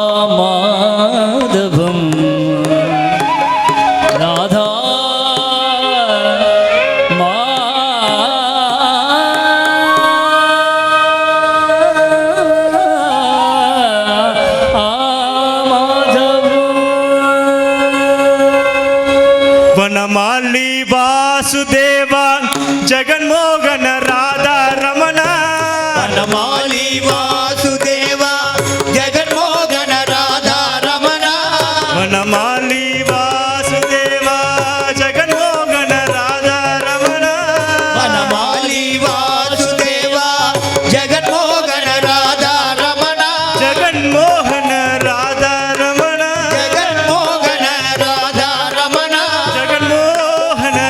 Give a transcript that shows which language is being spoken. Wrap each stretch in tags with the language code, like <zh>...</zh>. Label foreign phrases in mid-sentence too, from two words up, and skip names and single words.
<ta>மாதவம் ராதா மாதவம்</ta> <kn>ವನಮಾಲಿ ವಾಸುದೇವ ಜಗನ್ಮೋಹನ ರಾಧಾ ರಮಣ</kn> <te>వనమాలి వాసుదేవ జగన్మోహన రాధా రమణ</te> <kn>ವನಮಾಲಿ ವಾಸುದೇವ ಜಗನ್ಮೋಹನ ರಾಧಾ ರಮಣ</kn> <te>వనమాలి వాసుదేవ జగన్మోహన రాధా రమణ</te> <kn>ಜಗನ್ಮೋಹನ ರಾಧಾ ರಮಣ</kn> <te>జగన్మోహన రాధా రమణ</te> <kn>ಜಗನ್ಮೋಹನ</kn>